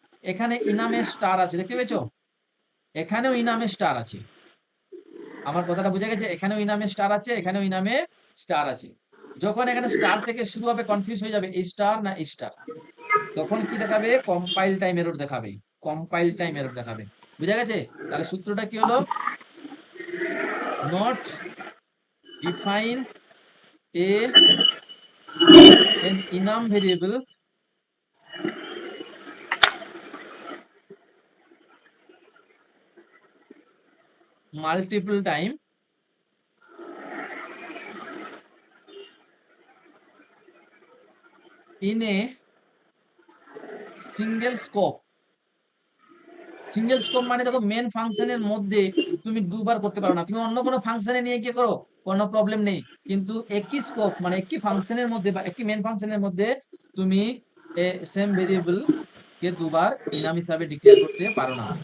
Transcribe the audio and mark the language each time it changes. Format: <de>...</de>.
<bn>এখানে ইনামে স্টার আছে, দেখতে পেয়েছো? এখানেও ইনামে স্টার আছে। আমার কথাটা বুঝে গেছে? এখানেও ইনামে স্টার আছে, এখানেও ইনামে স্টার আছে। যখন এখানে স্টার থেকে শুরু হবে কনফিউজ হয়ে যাবে এই স্টার না এই স্টার, তখন কি দেখাবে? কম্পাইল টাইম এরর দেখাবে, কম্পাইল টাইম এরর দেখাবে। বুঝা গেছে? তাহলে সূত্রটা কি হলো?</bn> <en>Not define an enum variable multiple time in a single scope.</en> <bn>Single scope মানে দেখো মেন ফাংশনের মধ্যে তুমি দুবার করতে পারো না, তুমি অন্য কোনো ফাংশনে নিয়ে গিয়ে করো কোনো প্রবলেম নেই, কিন্তু একই স্কোপ মানে একই ফাংশনের মধ্যে বা একই মেন ফাংশনের মধ্যে তুমি সেম ভেরিয়েবল কে দুবার ইনাম হিসাবে ডিক্লেয়ার করতে পারো না।</bn>